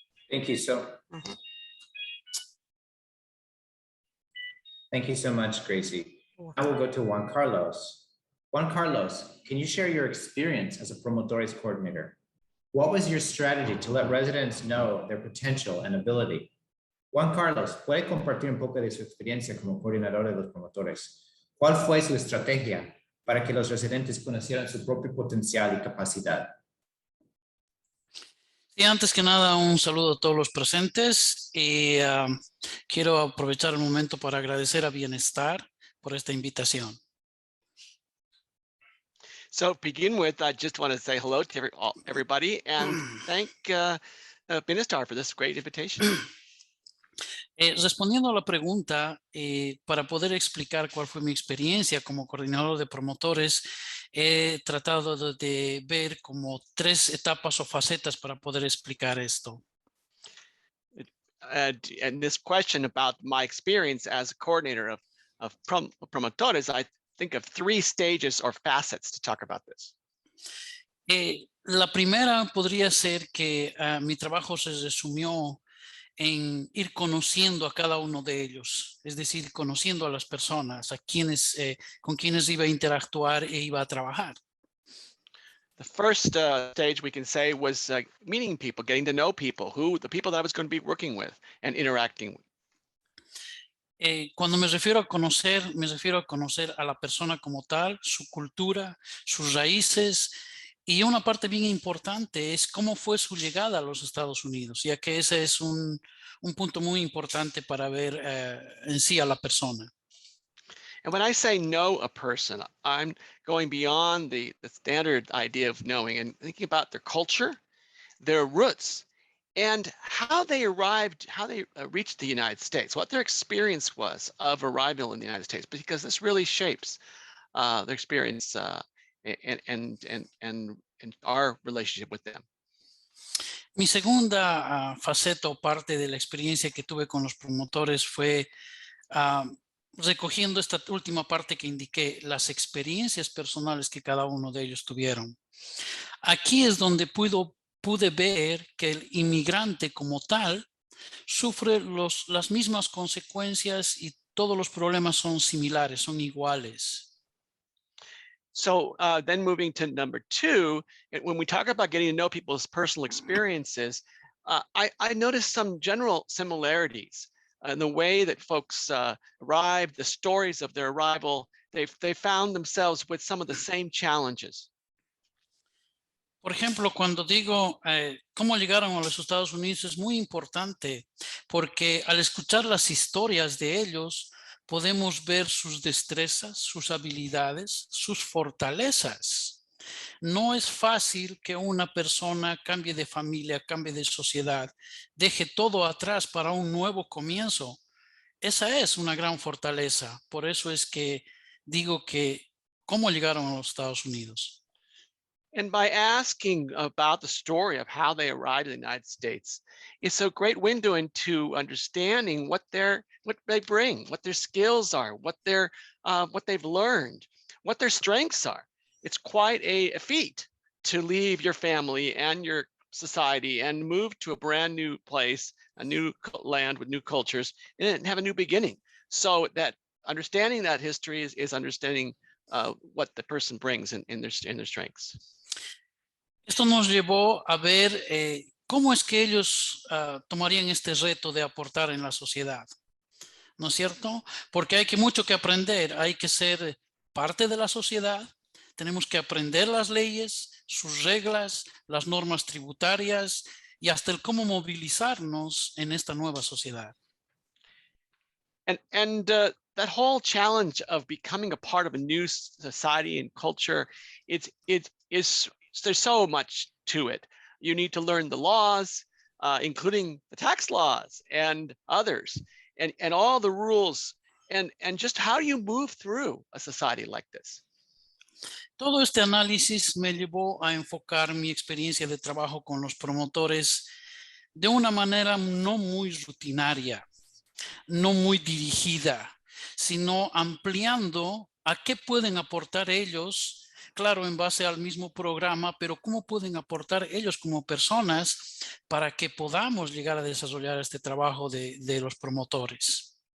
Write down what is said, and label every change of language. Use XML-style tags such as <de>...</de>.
<en>Thank you Thank you so much, Gracie. I will go to Juan Carlos. Juan Carlos, can you share your experience as a Promotores Coordinator? What was your strategy to let residents know their potential and ability?</en> <es>Juan Carlos, ¿puede compartir un poco de su experiencia como coordinador de los promotores? ¿Cuál fue su estrategia para que los residentes conocieran su propio potencial y capacidad? Y antes que nada, un saludo a todos los presentes y quiero aprovechar el momento para agradecer a Bienestar por esta invitación.</es> <en>So to begin with, I just want to say hello to everybody and thank Bienestar for this great invitation.</en> <es>Respondiendo a la pregunta, para poder explicar cuál fue mi experiencia como coordinador de promotores, he tratado de ver como 3 etapas o facetas para poder explicar esto.</es> <en>And this question about my experience as a coordinator of promotores, I think of 3 stages or facets to talk about this.</en> <es>La primera podría ser que mi trabajo se resumió en ir conociendo a cada uno de ellos, es decir, conociendo a las personas, a quienes, con quienes iba a interactuar e iba a trabajar.</es> <en>The first stage we can say was meeting people, getting to know people, the people that I was going to be working with and interacting with.</en> <es>Cuando me refiero a conocer a la persona como tal, su cultura, sus raíces, y una parte bien importante es cómo fue su llegada a los Estados Unidos, ya que ese es un punto muy importante para ver en sí a la persona.</es> <en>And when I say know a person, I'm going beyond the standard idea of knowing and thinking about their culture, their roots, and how they arrived, how they reached the United States, what their experience was of arrival in the United States, because this really shapes their experience and our relationship with them.</en> <es>Mi segunda faceta o parte de la experiencia que tuve con los promotores fue recogiendo esta última parte que indiqué, las experiencias personales que cada uno de ellos tuvieron. Aquí es donde pude ver que el inmigrante como tal sufre las mismas consecuencias y todos los problemas son similares, son iguales.</es> <en>So then moving to number 2, when we talk about getting to know people's personal experiences, I noticed some general similarities in the way that folks arrived, the stories of their arrival. They found themselves with some of the same challenges.</en> <es>Por ejemplo, cuando digo cómo llegaron a los Estados Unidos es muy importante porque al escuchar las historias de ellos podemos ver sus destrezas, sus habilidades, sus fortalezas. No es fácil que una persona cambie de familia, cambie de sociedad, deje todo atrás para un nuevo comienzo. Esa es una gran fortaleza. Por eso es que digo que cómo llegaron a los Estados Unidos.</es> <en>And by asking about the story of how they arrived in the United States, it's a great window into understanding what they bring, what their skills are, what they've learned, what their strengths are. It's quite a feat to leave your family and your society and move to a brand new place, a new land with new cultures, and have a new beginning. So that understanding that history is understanding what the person brings in their strengths.</en> <es>Esto nos llevó a ver cómo es que ellos tomarían este reto de aportar en la sociedad, ¿no es cierto? Porque hay mucho que aprender, hay que ser parte de la sociedad, tenemos que aprender las leyes, sus reglas, las normas tributarias y hasta el cómo movilizarnos en esta nueva sociedad.</es> <en>And that whole challenge of becoming a part of a new society and culture, there's so much to it. You need to learn the laws, including the tax laws and others, and all the rules, and just how do you move through a society like this?</en> <es>Todo este análisis me llevó a enfocar mi experiencia de trabajo con los promotores de una manera no muy rutinaria, no muy dirigida, sino ampliando a qué pueden aportar ellos, claro, en base al mismo programa, pero cómo pueden aportar ellos como personas para que podamos llegar a desarrollar este trabajo de los promotores.</es>